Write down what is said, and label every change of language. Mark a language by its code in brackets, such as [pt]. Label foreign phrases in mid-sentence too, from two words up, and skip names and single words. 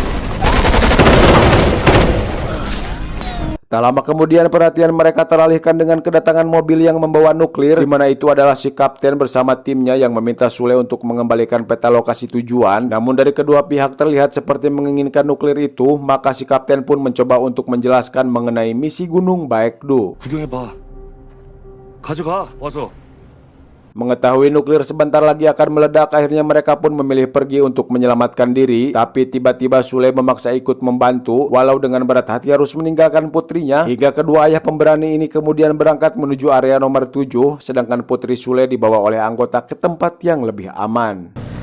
[id] Tak lama kemudian perhatian mereka teralihkan dengan kedatangan mobil yang membawa nuklir, di mana itu adalah si kapten bersama timnya yang meminta Sule untuk mengembalikan peta lokasi tujuan. Namun dari kedua pihak terlihat seperti menginginkan nuklir itu, maka si kapten pun mencoba untuk menjelaskan mengenai misi Gunung Baekdu. [ko] 구경해봐. 가져가, 와서. [id] Mengetahui nuklir sebentar lagi akan meledak, akhirnya mereka pun memilih pergi untuk menyelamatkan diri. Tapi tiba-tiba Sule memaksa ikut membantu, walau dengan berat hati harus meninggalkan putrinya. Hingga kedua ayah pemberani ini kemudian berangkat menuju area nomor 7, sedangkan putri Sule dibawa oleh anggota ke tempat yang lebih aman.